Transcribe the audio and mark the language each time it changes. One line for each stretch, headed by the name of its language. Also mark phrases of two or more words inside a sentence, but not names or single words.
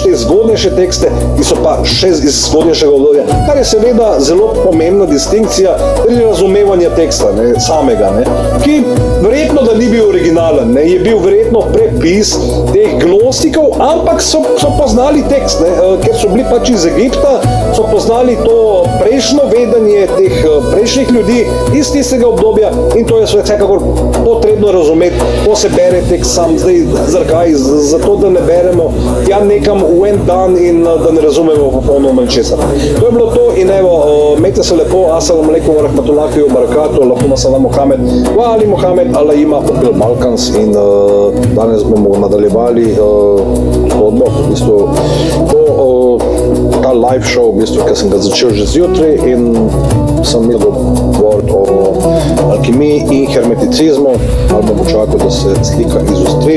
Slovenian: te zgodnejše tekste, ki so pa še iz zgodnejšega obdobja, kar je seveda zelo pomembna distinkcija pri razumevanju teksta, ne, samega, ne, ki verjetno, da ni bil originalen, ne, je bil verjetno prepis teh gnostikov, ampak so poznali tekst, ne, ker so bili pač iz Egipta, so poznali to prejšnjo vedenje teh prejšnjih ljudi iz tistega obdobja in to je vsekakor potrebno razumeti, ko se bere tekst sam. Zdaj, zakaj? Zato, da ne beremo ja nekam v en dan in da ne razumemo popolnoma ničesar. To je bilo to in evo, imejte se lepo,
Arabic: السلام عليكم ورحمة الله وبركاته، اللهم سلام محمد، وآل محمد,
Slovenian: Allah ima popil mal. Balkans in danes bomo nadaljevali zgodbo, v bistvu ta live show, v bistvu, ki sem ga začel že zjutraj in sem imel govoriti o alkimiji in hermeticizmu, ali bomo čakali, da se slika izostri.